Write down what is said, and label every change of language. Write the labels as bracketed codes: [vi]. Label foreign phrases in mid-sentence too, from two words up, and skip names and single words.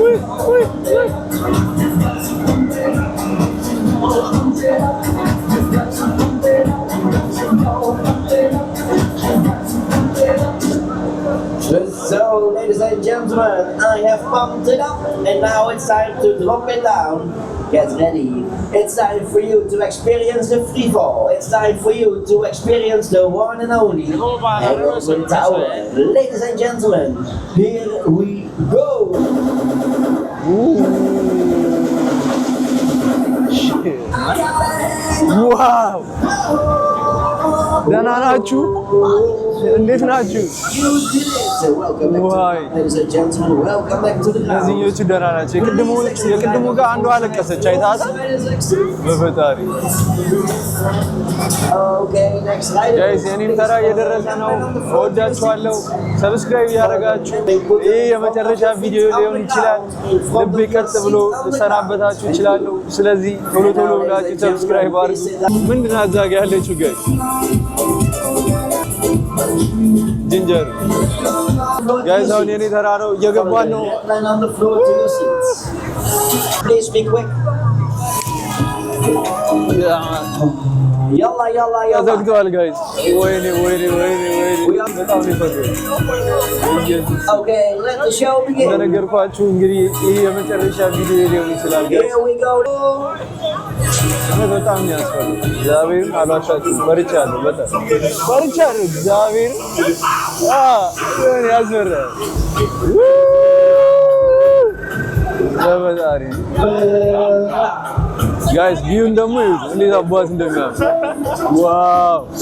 [en] So, ladies and gentlemen, I have pumped it up, and now it's time to drop it down. Get ready. It's time for you to experience the free fall. It's time for you to experience the one and only Edwin Tower. Ladies and gentlemen, here we go. ዋው! [am] ደህና ናችሁ? እንዴት ናችሁ? [en] You did it. Welcome back Why? to ladies and gentlemen. Welcome back to the house. [am] እነዚህኞቹ ደህና ናቸው። የቅድሙ ጋር አንዷ አለቀሰች አይታታ በፈጣሪ [en] Okay, next rider. [am] ጋይስ የኔም ተራ እየደረሰ ነው። እወዳችኋለሁ። ሰብስክራይብ ያደረጋችሁ ይህ የመጨረሻ ቪዲዮ ሊሆን ይችላል። ልቤ ቀጥ ብሎ ልሰናበታችሁ እችላለሁ። ስለዚህ ቶሎ ብላችሁ ሰብስክራይብ አድርጉ። ምንድን ነው እዛ ጋ ያለችው ጋይስ? ጂንጀር ጋይስ አሁን የኔ ተራ ነው። እየገባን ነው። [en] Line on the floor to your seats. Please be quick. [ar] يلا، يلا، يلا. [am] ተዘግተዋል ጋይስ። ወይኔ በጣም ይፈርዳል። [en] Okay, let the show begin. [am] እንደነገርኳችሁ እንግዲህ ይህ የመጨረሻ ቪዲዮ ሊሆን ይችላል ጋይስ። [en] Here we go. [am] በጣም ያስፈራል። እግዚአብሔርን አልዋሻችሁም። ፈርቻለሁ፣ በጣም ፈርቻለሁ። እግዚአብሔርን ያስፈራል። በፈጣሪ ጋይስ ቪውን ደግሞ ይዩት እንዴት አባት እንደሚያምር ዋው!